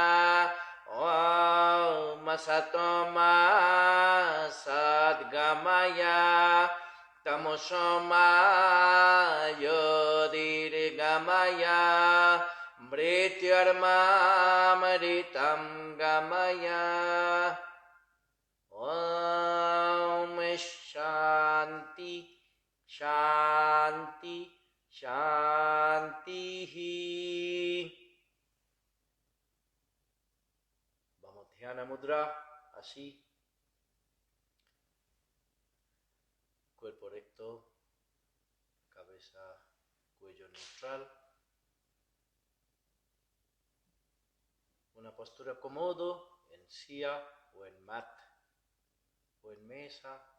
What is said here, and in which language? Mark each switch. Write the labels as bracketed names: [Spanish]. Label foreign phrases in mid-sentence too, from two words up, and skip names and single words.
[Sanskrit] ओम सतो मा सद्गमय तमसो मा ज्योतिर्गमय मृत्योर्मामृतं गमय। ओम शांति शांति शांति। [Spanish] Vamos, [Sanskrit] ध्यान मुद्रा, [Spanish] así. Cuerpo recto, cabeza, cuello neutral. Una postura cómodo en silla o en mat o en mesa.